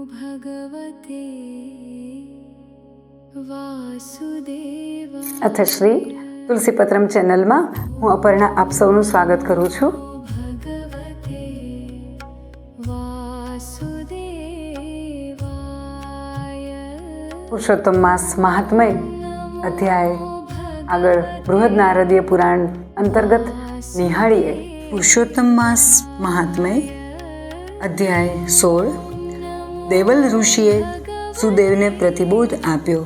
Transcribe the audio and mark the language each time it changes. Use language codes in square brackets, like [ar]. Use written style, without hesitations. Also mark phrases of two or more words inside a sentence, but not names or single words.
[sa] भगवते वासुदेवाय। [gu] अथ श्री तुलसीपत्रम चेनलમાં હું અપર્ણા આપ સૌનું સ્વાગત કરું છું. [sa] भगवते वासुदेवाय। [gu] પુરુષોત્તમ માસ મહાત્મય અધ્યાય આગળ બૃહદ નારદીય પુરાણ અંતર્ગત નિહાળીએ. પુરુષોત્તમ માસ મહાત્મય અધ્યાય 16. દેવલ ઋષિએ સુદેવને પ્રતિબોધ આપ્યો.